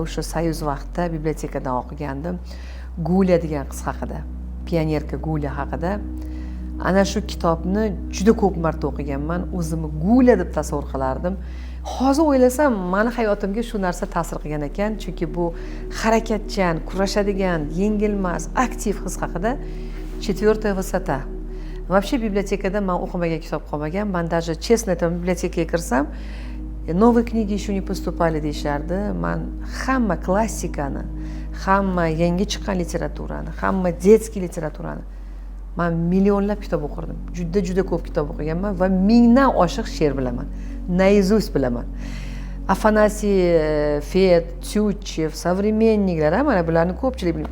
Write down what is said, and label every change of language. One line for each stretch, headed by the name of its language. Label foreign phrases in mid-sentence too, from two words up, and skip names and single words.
Uzbek: O'sha Soyuz vaqtida bibliotekadan o'qigandim. Gulya degan qiz haqida, pionerka Gulya haqida. Ana shu kitobni juda ko'p marta o'qiganman. O'zimni Gulya deb tasavvur qilardim. Hozir o'ylasam, meni hayotimga shu narsa ta'sir qilgan ekan, chunki bu harakatchan, kurashadigan, yengilmas, aktiv qiz haqida "Четвертая высота". Вообще bibliotekada men o'qimagan kitob qolmagan. Men
Russian: даже честно
Uzbek: aytaman, bibliotekaga kirsam,
Russian: новые книги еще не поступали deyishardi.
Uzbek: Men hamma klassikani, hamma yangi chiqqan literaturani, hamma детский literaturani men millionlab kitob o'qirdim. Juda ko'p kitob o'qiganman va mingdan oshiq she'r bilaman. Naizust bilaman. Afanasiy Fed, Tyutchev, современникlar, mana bularni ko'pchilik bilmaydi.